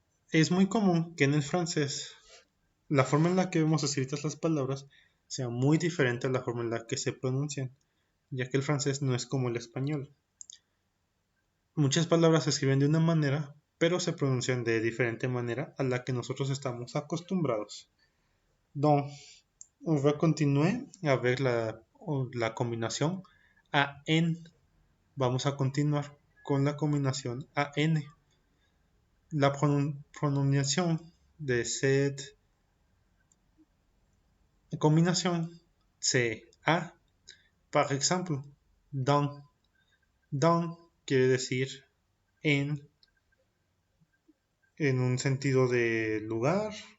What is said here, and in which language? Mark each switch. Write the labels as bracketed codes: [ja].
[es] Es muy común que en el francés la forma en la que vemos escritas las palabras sea muy diferente a la forma en la que se pronuncian, ya que el francés no es como el español. Muchas palabras se escriben de una manera, pero se pronuncian de diferente manera a la que nosotros estamos acostumbrados. [fr] Donc, on va continuer avec la combinación AN. [es] Vamos a continuar con la combinación AN. La pronunciación de esta combinación [fr] c'est A. [es] Por ejemplo, dans. Dans quiere decir en un sentido de lugar.